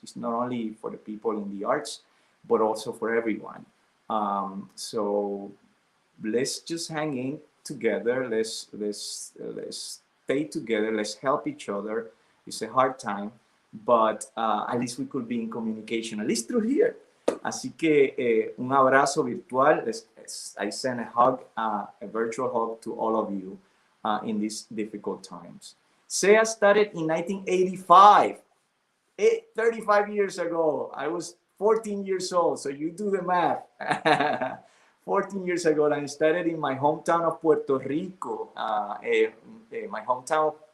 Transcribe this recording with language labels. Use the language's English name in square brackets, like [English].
[English] It's not only for the people in the arts, but also for everyone. So let's just hang in together. Let's stay together. Let's help each other. It's a hard time, but at least we could be in communication, at least through here. [Spanish] Así que un abrazo virtual. [English] I send a hug, a virtual hug to all of you in these difficult times. SEA started in 1985, 35 years ago. I was 14 years old, so you do the math. 14 years ago, and I started in my hometown of Puerto Rico, my hometown